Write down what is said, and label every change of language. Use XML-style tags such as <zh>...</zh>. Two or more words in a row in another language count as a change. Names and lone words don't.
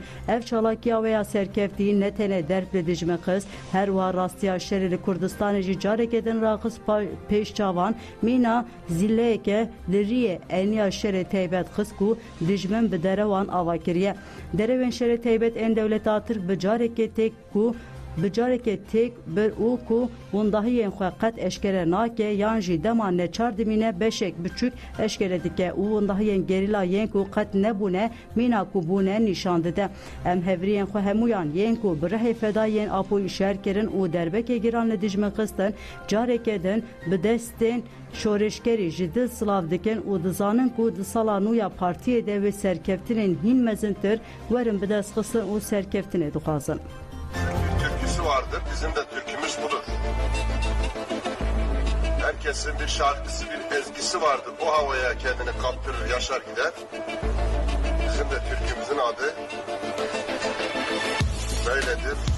<ku>Ev çalakiya veya serkeftî ne tenê derb li dijmin xist, her wiha rastiya şerê li Kurdistanê jî careke din raxist pêşçavan mîna zilleyeke li riyê eniya şerê teybet xist ku dijmin bi derewan ava kiriye. Derewên şerê teybet ên dewleta Tirk bi carekê têk ku bicareke tek bir û ku wendahiyên xwe qet eşkere nake yan jî dema neçar dimîne beşek biçûk eşkere dike û wendahiyên gerîla yên ku qet nebûne mîna ku bûne nîşan dide. Em hevriyên xwe hemûyan yên ku bi rehê fedayên apoyî şer kirin û derbekê giran li dijmin xistin careke din bi destên şoreşkerî ji dil silav dikin û dizanin ku di sala nû ya partiyê de wê serkeftinên hîn mezintir werin bi dest xistin û serkeftinê dixwazin.</ku> <tr>Vardır. Bizim de türkümüz budur. Herkesin bir şarkısı, bir ezgisi vardır. O havaya kendini kaptırır, yaşar gider. Bizim de türkümüzün adı böyledir.</tr>